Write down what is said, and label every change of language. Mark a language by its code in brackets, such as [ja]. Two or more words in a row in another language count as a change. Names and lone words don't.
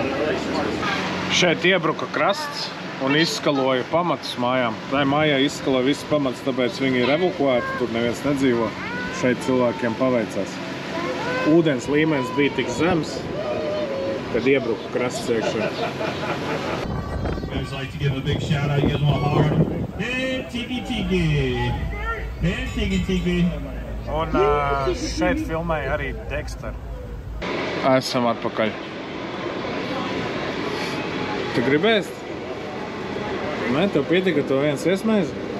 [lv] Šeit iebruka krasts un izskaloja pamatus mājām. Tā mājā izskaloja visus pamatus, tāpēc viņi ir evakuēti, tur neviens nedzīvo. Šeit cilvēkiem paveicās. Ūdens līmenis bija tik zems, kad iebruka krasts iekšā. [en] Guys like to give a big shout out. You guys want to holler at them? Hey, Tiki. Hey, Tiki. [lv] Un šeit filmēja arī Dexter. Esam atpakaļ. Tu gribēsi? Nē, tev pietika to viens iesmēzi?